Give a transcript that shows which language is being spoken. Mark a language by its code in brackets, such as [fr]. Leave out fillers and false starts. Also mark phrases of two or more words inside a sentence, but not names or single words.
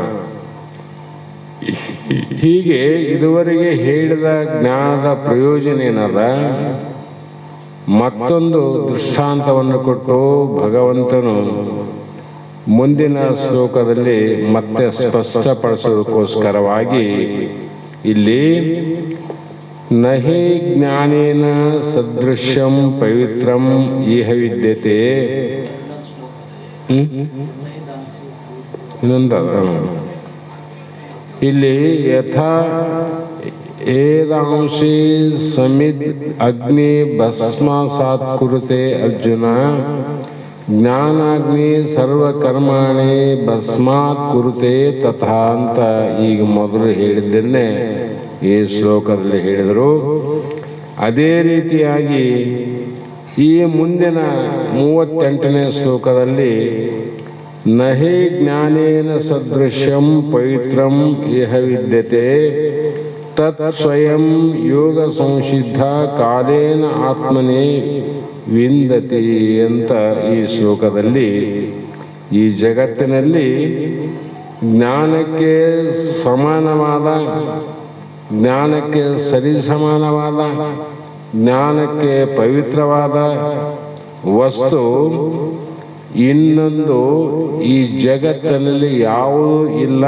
[kn] ಹೀಗೆ ಇದುವರೆಗೆ ಹೇಳಿದ ಜ್ಞಾನದ ಪ್ರಯೋಜನ ಏನದ, ಮತ್ತೊಂದು ದೃಷ್ಟಾಂತವನ್ನು ಕೊಟ್ಟು ಭಗವಂತನು ಮುಂದಿನ ಶ್ಲೋಕದಲ್ಲಿ ಮತ್ತೆ ಸ್ಪಷ್ಟಪಡಿಸೋದಕ್ಕೋಸ್ಕರವಾಗಿ ಇಲ್ಲಿ [sa] ನಹಿ ಜ್ಞಾನೇನ ಸದೃಶ್ಯಂ ಪವಿತ್ರಂ ಇಹ ವಿದ್ಯತೆ. [kn] ಇನ್ನೊಂದ ಇಲ್ಲಿ [sa] ಯಥಾ ಏದಾಂಶಿ ಸಮಿದ್ ಅಗ್ನಿ ಭಸ್ಮಾಸಾತ್ ಕುರುತೆ ಅರ್ಜುನ ಜ್ಞಾನಾಗ್ನಿ ಸರ್ವಕರ್ಮಾಣಿ ಭಸ್ಮಾತ್ ಕುರುತೆ ತಥಾ [kn] ಅಂತ ಈಗ ಮೊದಲು ಹೇಳಿದ್ದನ್ನೇ ಈ ಶ್ಲೋಕದಲ್ಲಿ ಹೇಳಿದರು. ಅದೇ ರೀತಿಯಾಗಿ ಈ ಮುಂದಿನ 38ನೇ ಶ್ಲೋಕದಲ್ಲಿ [sa] ನಹಿ ಜ್ಞಾನೇನ ಸದೃಶ್ಯಂ ಪವಿತ್ರಂ ಇಹ ವಿದ್ಯತೆ ತತ್ ಸ್ವಯಂ ಯೋಗ ಸಂಸಿದ್ಧ ಕಾಲೇನ ಆತ್ಮನೇ ವಿಂದತಿ [kn] ಅಂತ ಈ ಶ್ಲೋಕದಲ್ಲಿ ಈ ಜಗತ್ತಿನಲ್ಲಿ ಜ್ಞಾನಕ್ಕೆ ಸಮಾನವಾದ, ಜ್ಞಾನಕ್ಕೆ ಸರಿಸಮಾನವಾದ, ಜ್ಞಾನಕ್ಕೆ ಪವಿತ್ರವಾದ ವಸ್ತು ಇನ್ನೊಂದು ಈ ಜಗತ್ತಿನಲ್ಲಿ ಯಾವುದೂ ಇಲ್ಲ.